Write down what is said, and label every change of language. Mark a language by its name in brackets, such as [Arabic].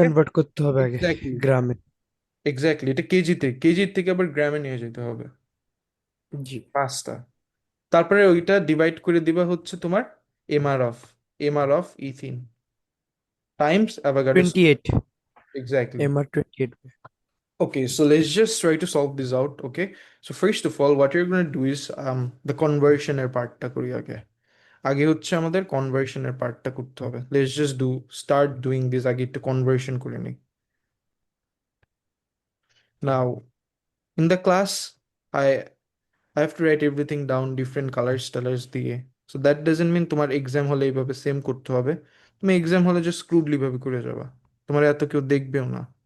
[Bangla] Convert করতে হবে আগে [English] exactly, [Bangla] গ্রামে। এক্স্যাক্টলি, এটা কেজিতে, কেজির থেকে আবার গ্রামে নিয়ে যেতে হবে জি। মাসটা। তারপরে ওইটা ডিভাইড করে দিবা হচ্ছে তোমার MR of, ethene Times অ্যাভাগাড্রোস। 28। [English] Exactly. MR 28। Okay, so let's just try to solve this out. Okay, so first of all, what you're going to do is the conversion [Bangla] এর পার্টটা করি আগে। আগে হচ্ছে আমাদের কনভার্সনের পার্টটা করতে হবে। [English] Let's just start doing this. [Bangla] আগে একটু কনভার্সন করে নিই। [English] Now, in the class, I I have to write everything down different colours টালার্স দিয়ে। So that doesn't mean [Bangla] তোমার এক্সাম হলে এইভাবে সেম করতে হবে। তুমি এক্সাম হলে জাস্ট ক্রুডলি ভাবে করে যাবা, তোমার এত কেউ দেখবেও না।